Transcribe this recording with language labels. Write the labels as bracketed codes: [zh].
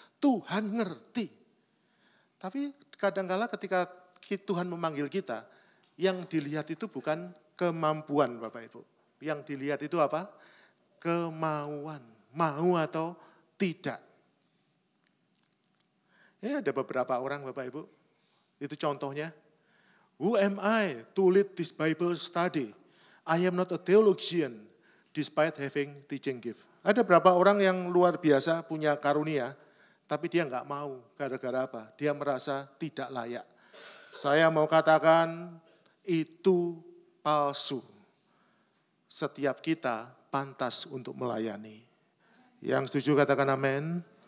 [id] Tuhan ngerti. Tapi kadang-kala ketika Tuhan memanggil kita, yang dilihat itu bukan kemampuan Bapak Ibu. Yang dilihat itu apa? Kemauan. Mau atau tidak. Ya ada beberapa orang Bapak Ibu, itu contohnya. [en] Who am I to lead this Bible study? I am not a theologian despite having teaching gift. [id] Ada beberapa orang yang luar biasa punya karunia, tapi dia enggak mau. Gara-gara apa? Dia merasa tidak layak. Saya mau katakan itu palsu. Setiap kita pantas untuk melayani. Yang setuju katakan amin.